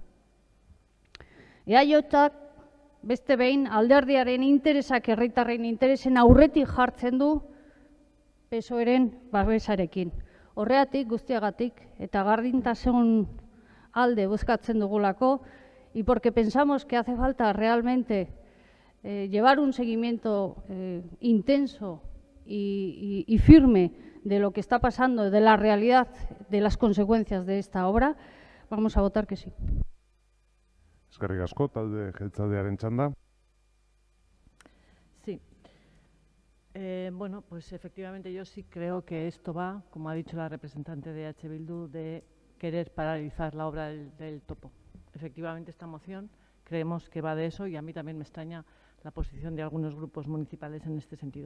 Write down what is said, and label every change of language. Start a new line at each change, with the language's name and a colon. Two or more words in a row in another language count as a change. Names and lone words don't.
Basque: EAJak beste behin alderdiaren interesak herritarren interesen aurretik jartzen du PSOEren babesarekin. Horregatik guztiagatik eta gardintasun alde bozkatzen dugulako,
Spanish: y porque pensamos que hace falta realmente llevar un seguimiento intenso y firme de lo que está pasando, de la realidad, de las consecuencias de esta obra, vamos a votar que sí.
Basque: Eskerrik asko, talde jeltzaldearen txanda.
Spanish: Sí. Bueno, pues efectivamente yo sí creo que esto va, como ha dicho la representante de EH Bildu, de querer paralizar la obra del topo. Efectivamente, esta moción creemos que va de eso y a mí también me extraña la posición de algunos grupos municipales en este sentido.